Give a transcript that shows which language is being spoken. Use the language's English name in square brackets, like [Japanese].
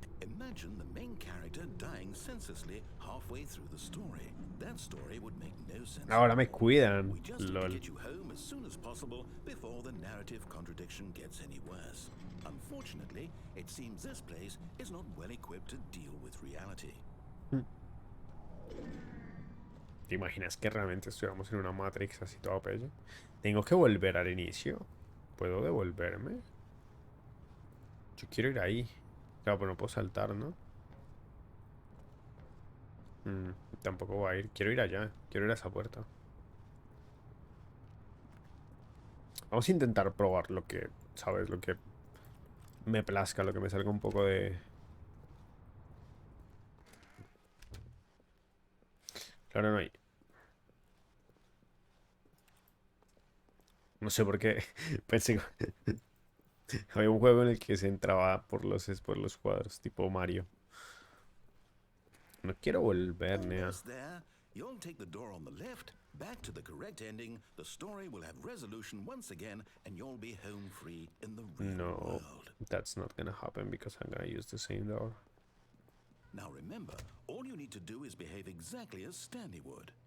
[English] Imagine the main character dying senselessly halfway through the story. That story would make no sense. [Spanish] Ahora me cuidan. [English] We just need to Lol. get you home as soon as possible before the narrative contradiction gets any worse. Unfortunately, it seems this place is not well equipped to deal with reality. [Spanish] ¿Te imaginas que realmente estuviéramos en una Matrix así todo pelle? Tengo que volver al inicio. ¿Puedo devolverme? Yo quiero ir ahí. Claro, pero no puedo saltar, ¿no? Tampoco va a ir. Quiero ir allá. Quiero ir a esa puerta. Vamos a intentar probar lo que, ¿sabes? Lo que me plazca, lo que me salga un poco de... Claro, no hay. No sé por qué. Pensé que había un juego en el que se entraba por los cuadros, tipo Mario. No quiero volver, Nea. [English] Almost there. You'll take the door on the left, back to the correct ending. The story will have resolution once again, and you'll be home free in the real No, world. that's not gonna happen because I'm gonna use the same door. Now remember, all you need to do is behave exactly as Stanley would.